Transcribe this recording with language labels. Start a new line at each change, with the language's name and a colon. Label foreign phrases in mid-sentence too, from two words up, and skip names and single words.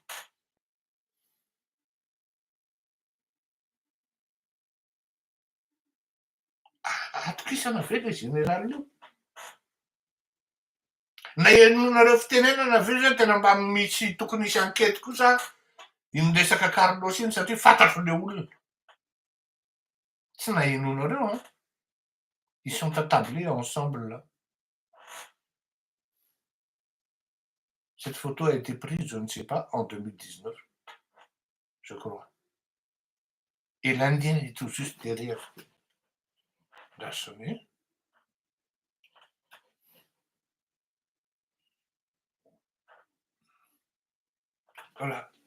Malagasy: Atokisana ve le général io? Na enonareo fitenenana ve zany tena mba misy tokony hisy ankety kosa iny resaka Carlos iny satria fantatro le olona. Tsy nahenonareo hein?
French: Ils sont attablés ensemble là. Cette photo a été prise, je ne sais pas, en 2019, je crois. Et l'Indien est tout juste derrière. La sonner. Voilà.